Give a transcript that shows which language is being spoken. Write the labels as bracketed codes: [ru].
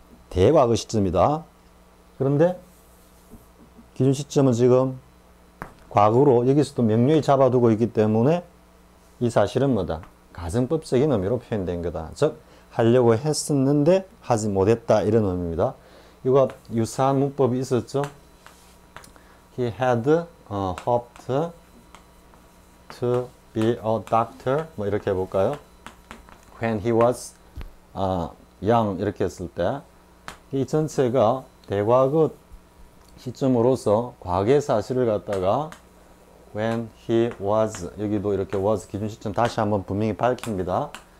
[ko] 대과거 시점이다. 그런데 기준 시점은 지금 과거로 여기서도 명료히 잡아두고 있기 때문에 이 사실은 뭐다? 가정법적인 의미로 표현된 거다. 즉 하려고 했었는데 하지 못했다 이런 의미입니다. 이거 유사한 문법이 있었죠. [en] He had hoped to be a doctor. [ko] 뭐 이렇게 해볼까요? [en] When he was young [ko] 이렇게 했을 때 이 전체가 대과거 시점으로서 과거의 사실을 갖다가 [en] when he was [ko] 여기도 이렇게 was 기준 시점 다시 한번 분명히 밝힙니다.